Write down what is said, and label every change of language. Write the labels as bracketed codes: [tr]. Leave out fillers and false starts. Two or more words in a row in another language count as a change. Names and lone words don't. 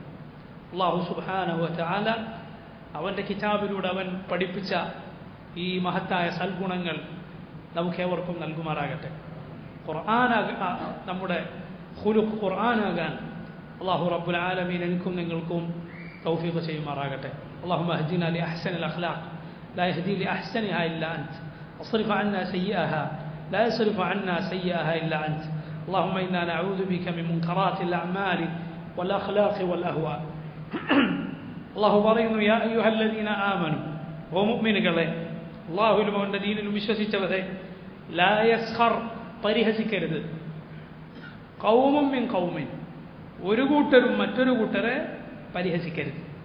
[ml] അല്ലാഹു [ar] سبحانه وتعالى [ml] അവൻ്റെ കിതാബിലൂടെ അവൻ പഠിപ്പിച്ച ഈ മഹത്തായ സൽഗുണങ്ങൾ നമുക്കേവർക്കും നൽകുമാറാകട്ടെ. നമ്മുടെ ഖുലുഖ് ഖുർആനാകാൻ അല്ലാഹു [ar] رب العالمين [ml] എനിക്കും നിങ്ങൾക്കും തൗഫീഖ് ചെയ്യുമാറാകട്ടെ. [ar] اللهم اهدنا لأحسن الأخلاق لا يهدي لأحسنها إلا أنت واصرف عنا سيئها لا يصرف عنا سيئها إلا أنت. اللهم إنا نعوذ بك من منكرات الأعمال والأخلاق والأهواء. [ml] അള്ളാഹു പറയുന്നു, [ar] يا أيها الذين آمنوا, [ml] ഓ മുഅ്മിനുകളെ, അള്ളാഹുവിലും അവൻ്റെ ദീനിലും വിശ്വസിച്ചവരെ, [ar] لا يسخر, [ml] പരിഹസിക്കരുത്, [ar] قوم من قوم, [ml] ഒരു കൂട്ടരും മറ്റൊരു കൂട്ടരെ പരിഹസിക്കരുത്.